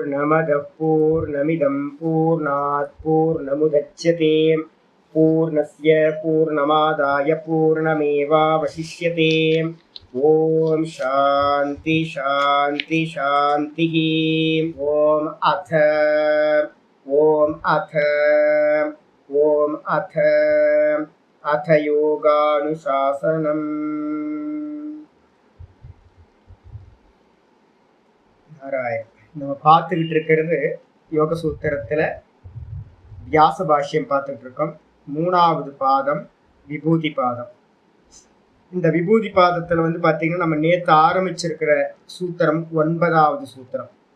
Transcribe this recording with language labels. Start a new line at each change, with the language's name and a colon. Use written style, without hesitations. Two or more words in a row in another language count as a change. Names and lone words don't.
Sanskrit: पूर्णमदः पूर्णमिदं पूर्णात् पूर्णमुदच्यते पूर्णस्य पूर्णमादाय पूर्णमेवावशिष्यते। ओम शांति शांति शांतिः। ओम अथ अथ योगानुशासनम्।
Tamil: நாராயண். நம்ம பார்த்துக்கிட்டு இருக்கிறது யோக சூத்திரத்துல வியாச பாஷ்யம் பார்த்துட்டு இருக்கோம். 3வது பாதம் விபூதி பாதம். இந்த விபூதி பாதத்துல பாத்தீங்கன்னா நம்ம நேற்று ஆரம்பிச்சிருக்கிற சூத்திரம் 9வது சூத்திரம்.